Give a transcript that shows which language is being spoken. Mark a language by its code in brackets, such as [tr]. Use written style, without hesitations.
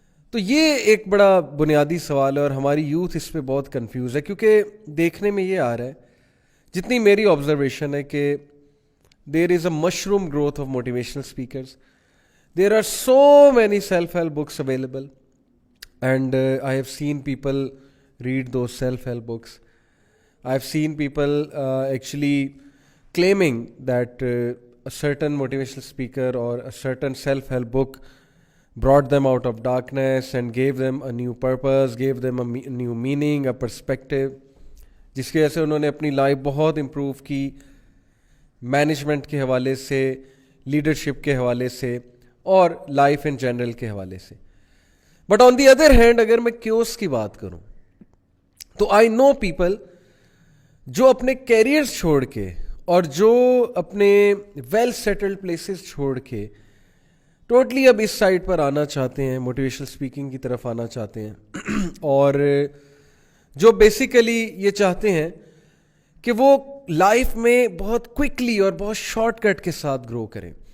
[ur] تو یہ ایک بڑا بنیادی سوال ہے, اور ہماری یوتھ اس پہ بہت کنفیوز ہے, کیونکہ دیکھنے میں یہ آ رہا ہے, جتنی میری آبزرویشن ہے, کہ [en] there is a mushroom growth of motivational speakers. There are so many self-help books available, and I have seen people read those self-help books. I have seen people actually claiming that a certain motivational speaker or a certain self-help book brought them out of darkness and gave them a new purpose, gave them a new meaning, a perspective, [ur] جس کی وجہ سے انہوں نے اپنی life بہت improve کی, management کے حوالے سے, لیڈرشپ کے حوالے سے, اور لائف ان جنرل کے حوالے سے. [en] but on the other hand [ur] اگر میں کیوس کی بات کروں تو [en] I know people [ur] جو اپنے کیریئرز چھوڑ کے اور جو اپنے ویل سیٹلڈ پلیسز چھوڑ کے ٹوٹلی اب اس سائڈ پر آنا چاہتے ہیں, موٹیویشنل اسپیکنگ کی طرف آنا چاہتے ہیں, اور جو بیسیکلی یہ چاہتے ہیں کہ وہ لائف میں بہت کوئکلی اور بہت شارٹ کٹ کے ساتھ گرو کریں.